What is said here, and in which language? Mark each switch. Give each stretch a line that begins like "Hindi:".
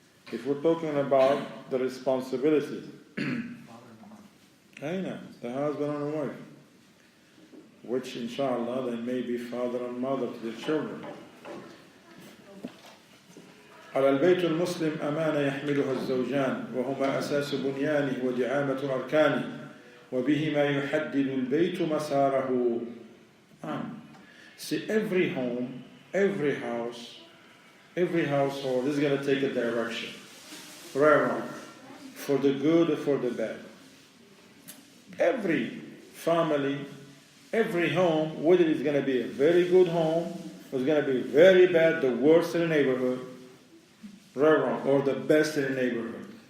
English: If we're talking about the responsibility, I know, the husband and the wife, which inshallah they may be father and mother to their children.
Arabic: على البيت المسلم أمانة يحملها الزوجان وهما أساس بنيانه ودعامة أركانه وبهما يحدد البيت مساره.
English: See, every home, every house, every household is going to take a direction, right or wrong, for the good or for the bad. Every family, every home, whether it's going to be a very good home, or it's going to be very bad, the worst in the neighborhood, right or wrong, or the best in the neighborhood.